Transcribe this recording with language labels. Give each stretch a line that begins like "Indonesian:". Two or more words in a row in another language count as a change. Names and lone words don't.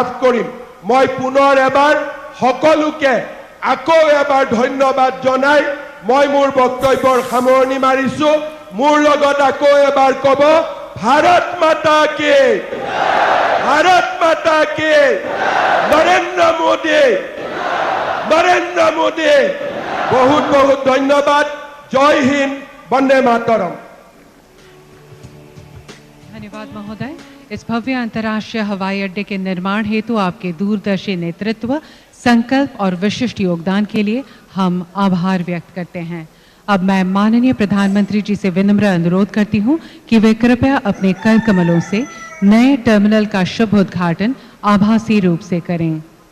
Assamese: কৰিম মই পুনৰ এবাৰ সকলোকে আকৌ এবাৰ ধন্যবাদ জনাই মই মোৰ বক্তব্যৰ সামৰণি মাৰিছো মোৰ লগত আকৌ এবাৰ ক'ব
Hindi: भारत माता की
Assamese: নৰেন্দ্ৰ মোদী বহুত বহুত ধন্যবাদ
Hindi: जय हिंद वंदे मातरम् धन्यवाद महोदय। इस भव्य अंतर्राष्ट्रीय हवाई अड्डे के निर्माण हेतु आपके दूरदर्शी नेतृत्व संकल्प और विशिष्ट योगदान के लिए हम आभार व्यक्त करते हैं। अब मैं माननीय प्रधानमंत्री जी से विनम्र अनुरोध करती हूं कि वे कृपया अपने कर कमलों से नए टर्मिनल का शुभ उद्घाटन आभासी रूप से करें।